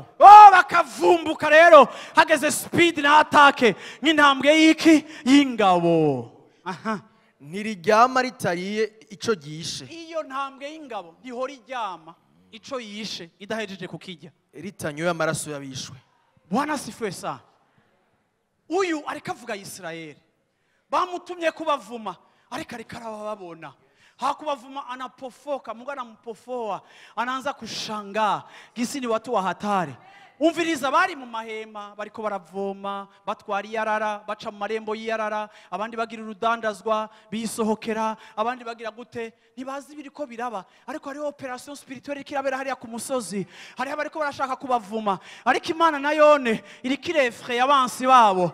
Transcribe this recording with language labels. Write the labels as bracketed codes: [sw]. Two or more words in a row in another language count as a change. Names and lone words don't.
[rn] Bakavumbuka rero hageze speed na attack nk'intambwe y'iki? Y'ingabo. Ntiriryama ritariye ico gishe. Iyo ntambwe y'ingabo ntihora iryama ico yishe idahejeje kukijya, ritanyoye amaraso yabishwe. [sw] Bwana sifiwe sana. [rn] Uyu ariko avuga Isirayeli, bamutumye kubavuma, ariko arababona. [sw] Hakubavuma anapofoka, Mungu anampofoa, anaanza kushangaa gisi ni watu wa hatari. [rn] Umviriza, bari mu mahema bariko baravoma, batwara iyarara, baca mu marembo y'iyarara, abandi bagira urudandazwa bisohokera, abandi bagira gute, ntibazi biriko biraba, ariko hariho [fr] operation spirituelle [rn] kirabera hariya ku musozi, hariho bariko barashaka kubavuma, ariko Imana nayone irikire effrayer abansi babo.